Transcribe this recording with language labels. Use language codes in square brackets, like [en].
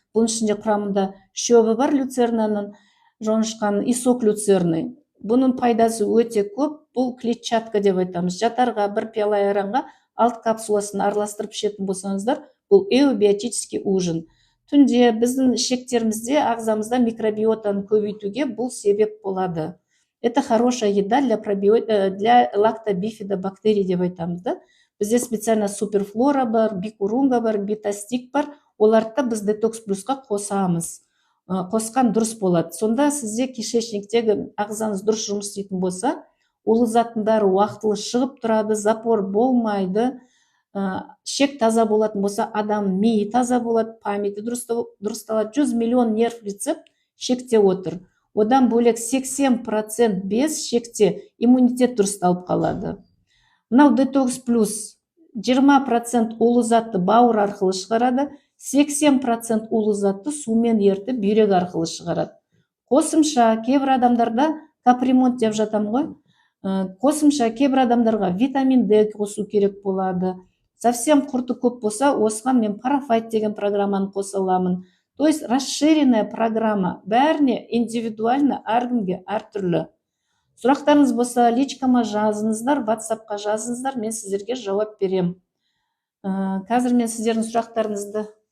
[kk] Бұның ішінде құрамында шөбі бар люцернаның, жоңышқаның, [ru] и сок люцерны. [kk] Бұның пайдасы өте көп. Бұл клетчатка деп айтамыз. Жатарға бір пиала айранға 6 капсуласын араластырып ішетін болсаңыздар, бұл эубиотический ужин. Түнде біздің ішектерімізде, ағзамызда микробиотаны көбейтуге бұл себеп болады. [ru] Это хорошая еда для лактобифидобактерий [kk] деп айтамыз. Бізде специально суперфлора бар, бикурунга бар, битастик бар. Оларды біз детокс плюсқа қосамыз. Қосқан дұрыс болады. Сонда сізде кишечниктегі ағзаңыз дұрыс жұмыс істейтін болса, улы заттың бәрі уақытылы шығып тұрады, запор болмайды, шек таза болатын болса, адам миы таза болады, памяті дұрысталады. 100 миллион нерв рецепт шекте отыр. Одан бөлек 80% без шекте иммунитет дұрысталып қалады. Мынау детокс плюс 20% улы затты бауыр арқылы шығарады, 80% улы затты сумен ертіп бүйрек арқылы шығарады. Қосымша кейбір адамдарда капремонт деп жатам ғой. Қосымша кейбір адамдарға витамин Д қосу керек болады. Совсем құрты көп болса, осыған мен парафайт деген программаны қоса аламын. [ru] То есть расширенная программа. [kk] Бәріне индивидуально әркімге әртүрлі. Сұрақтарыңыз болса, личкама жазыңыздар, WhatsAppқа жазыңыздар, мен сіздерге жауап берем. Қазір мен сіздердің сұрақтарыңызды